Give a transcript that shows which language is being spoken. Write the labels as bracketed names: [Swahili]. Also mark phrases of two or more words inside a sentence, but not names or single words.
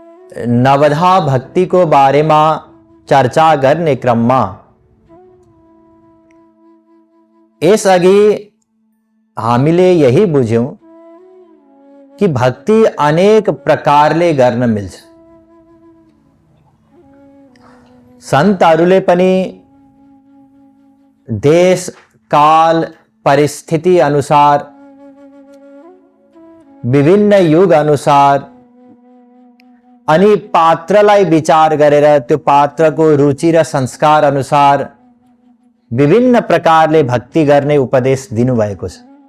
[Nepali] नवधा भक्ति को बारे में चर्चा करने क्रम में इस अगी हामीले यही बुझ्यौं कि भक्ति अनेक प्रकारले गर्न मिल्छ। संतहरूले पनि देश काल परिस्थिति अनुसार विभिन्न युग अनुसार अनि पात्रलाई विचार गरेर त्यो पात्रको रुचि र संस्कार अनुसार विभिन्न प्रकारले भक्ति गर्ने उपदेश दिनुभएको छ।